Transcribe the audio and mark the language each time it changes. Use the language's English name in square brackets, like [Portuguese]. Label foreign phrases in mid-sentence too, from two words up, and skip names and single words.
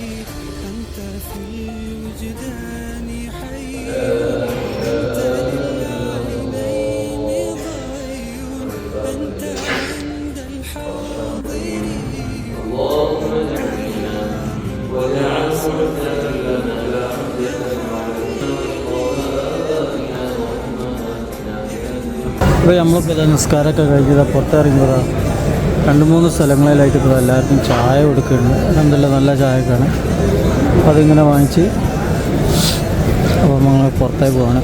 [Arabic] أنت في الوجدان حي أنت للعينين ضي أنت عند الحاضرين. اللهم اجعلنا واجعل صحبتنا لنا [Malayalam] ഇപ്പോൾ നമ്മളിപ്പോൾ നിസ്കാരമൊക്കെ കഴിഞ്ഞത് പുറത്തിറങ്ങിയതാണ്. 2-3 സ്ഥലങ്ങളിലായിട്ട് ഇപ്പോൾ എല്ലാവർക്കും ചായ കൊടുക്കുന്നുണ്ട്. എന്തെല്ലാം നല്ല ചായയൊക്കെയാണ്. അപ്പോൾ അതിങ്ങനെ വാങ്ങിച്ച് അപ്പോൾ നമ്മൾ പുറത്തേക്ക് പോവാണ്.